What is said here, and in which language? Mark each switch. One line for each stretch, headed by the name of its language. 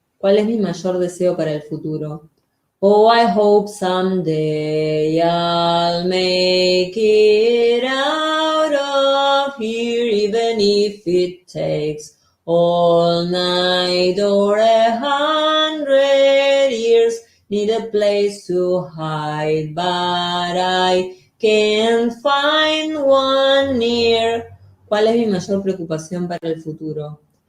Spanish: ¿Cuál es mi mayor deseo para el futuro?
English: Oh, I hope someday I'll make it out of here, even if it takes all night or 100 years. Need a place to hide, but I can't find one near.
Spanish: ¿Cuál es mi mayor preocupación para el futuro?